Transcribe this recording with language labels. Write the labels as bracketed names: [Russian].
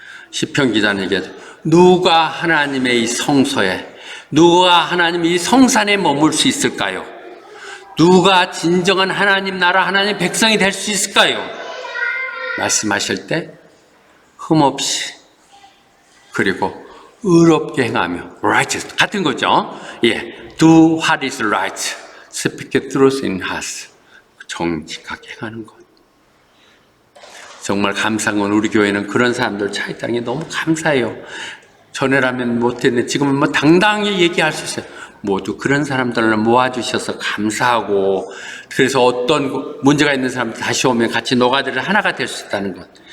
[Korean] 시편 기자는 얘기하죠. 누가 하나님의 이 성소에, 누가 하나님의 이 성산에 머물 수 있을까요? 누가 진정한 하나님 나라, 하나님 백성이 될 수 있을까요? 말씀하실 때 흠없이, 그리고 의롭게 행하며, righteous, 같은 거죠. [English] 예, do what is right, speak the truth in heart, [Korean] 정직하게 행하는 것. 정말 감사한 건 우리 교회는 그런 사람들 차 있다는 게 너무 감사해요. 전에라면 못했는데 지금은 뭐 당당히 얘기할 수 있어요. 모두 그런 사람들을 모아주셔서 감사하고, 그래서 어떤 문제가 있는 사람들 다시 오면 같이 노가다를 하나가 될 수 있다는 것.